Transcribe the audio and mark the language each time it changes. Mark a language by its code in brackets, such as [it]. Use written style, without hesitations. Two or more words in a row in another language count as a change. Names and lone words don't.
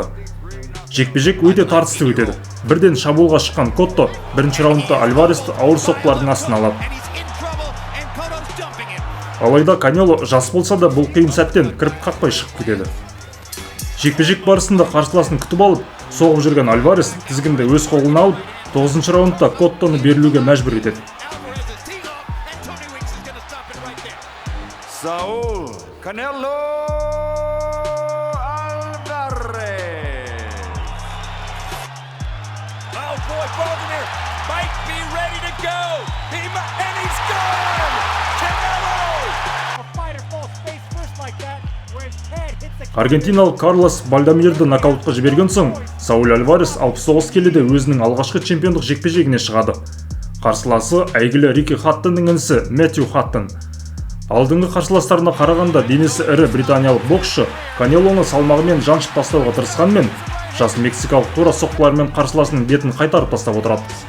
[kk] Жекпе-жек өте тартысты өтеді. Бірден шабуылға шыққан Котто бірінші раундта Альваресті ауыр соққылардың астына алады. Алайда Канело жас болса да бұл қиын сәттен кіріп қақпай шығып кетеді. Жекпе-жек барысында қарсыласын күтіп алып, соғып жүрген Альварес тізгінді өз қолына алып, 9-шы раундта Коттоны берілуге мәжбүр етеді. [en] Saúl Canelo Alvarez. Oh boy, Bogner might be ready to go. And he's gone. Canelo. A fighter falls face first like that, where his head hits the [kk] Аргентиналық Карлос Бальдамирді нокаутқа жіберген соң, Сауль Альварес 69 келіде өзінің алғашқы чемпиондық жекпе-жегіне шығады. Қарсыласы әйгілі Рики Хаттонның інісі Мэтью Хаттон. Алдыңғы қарсыластарына қарағанда денесі ірі британиялық боксшы Канелоны салмағымен жаншып тастауға тырысқанмен, жас мексикалық тура соққылармен қарсыласының бетін қайтарып тастап отырады.